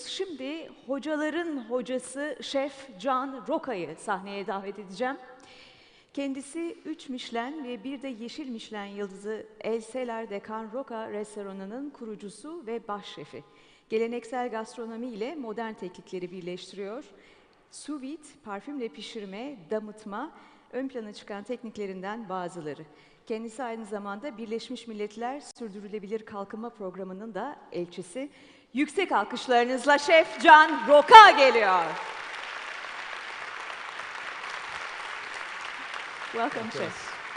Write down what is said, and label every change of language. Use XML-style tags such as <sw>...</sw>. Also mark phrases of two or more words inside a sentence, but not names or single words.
<tr>Şimdi hocaların hocası Şef Can Roca'yı sahneye davet edeceğim. Kendisi 3 Michelin ve bir de Yeşil Michelin yıldızı El Cellar de Can Roca restoranının kurucusu ve baş şefi. Geleneksel gastronomi ile modern teknikleri birleştiriyor.</tr> <fr>Sous vide,</fr> <tr>parfümle pişirme, damıtma ön plana çıkan tekniklerinden bazıları. Kendisi aynı zamanda Birleşmiş Milletler Sürdürülebilir Kalkınma Programı'nın da elçisi. Yüksek alkışlarınızla Şef Can Roca geliyor.</tr> <en>Welcome, Chef.</en>